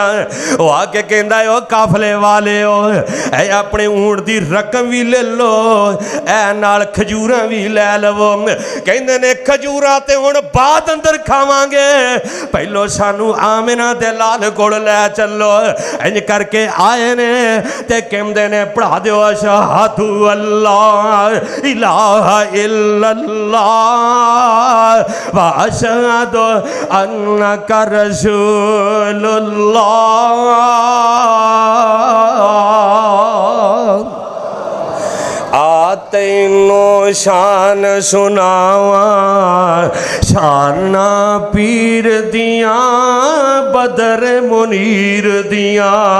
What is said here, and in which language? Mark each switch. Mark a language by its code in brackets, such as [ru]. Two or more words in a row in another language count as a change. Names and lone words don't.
[pa] ਉਹ ਆ ਕੇ ਕਹਿੰਦਾ ਹੈ ਓ ਕਾਫ਼ਲੇ ਵਾਲੇ ਹੋ, ਐ ਆਪਣੇ ਊਠ ਦੀ ਰਕਮ ਵੀ ਲੈ ਲਓ, ਐ ਨਾਲ ਖਜੂਰਾਂ ਵੀ ਲੈ ਲਵੋ। ਕਹਿੰਦੇ ਨੇ ਖਜੂਰਾਂ ਤੇ ਹੁਣ ਬਾਅਦ ਅੰਦਰ ਖਾਵਾਂਗੇ, ਪਹਿਲੋਂ ਸਾਨੂੰ ਆਮਿਨਾ ਦੇ ਲਾਲ ਕੋਲ ਲੈ ਚੱਲੋ। ਇੰਜ ਕਰ ਕੇ ਆਏ ਨੇ ਤੇ ਕਹਿੰਦੇ ਨੇ ਪੜ੍ਹਾ ਦਿਓ [ar] أشهد أن لا إله إلا الله وأشهد أنك رسول الله. [pa] ਤੈਨੂੰ ਸ਼ਾਨ ਸੁਣਾਵਾਂ ਸ਼ਾਨਾਂ ਪੀਰ ਦੀਆਂ ਬਦਰ ਮੁਨੀਰ ਦੀਆਂ।